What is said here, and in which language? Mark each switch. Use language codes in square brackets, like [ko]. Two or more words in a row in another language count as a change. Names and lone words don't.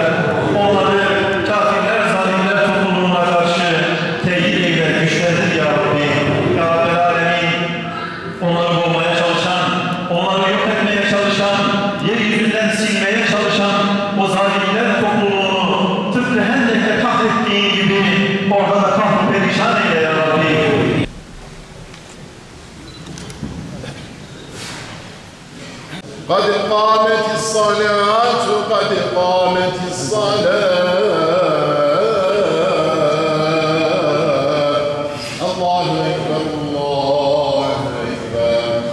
[tr] Onları kafirler, zalimler topluluğuna karşı teyit eyle, güçlendir ya Rabbi. [ar] يا رب العالمين, [tr] onları bulmaya çalışan, onları yok etmeye çalışan, yeryüzünden silmeye çalışan o zalimler topluluğunu tıpkı Hendek'te kahrettiğin gibi orada da kahru perişan eyle [ar] يا رب. قد قامت الصلاة قد قامت الصلاة الله أكبر الله أكبر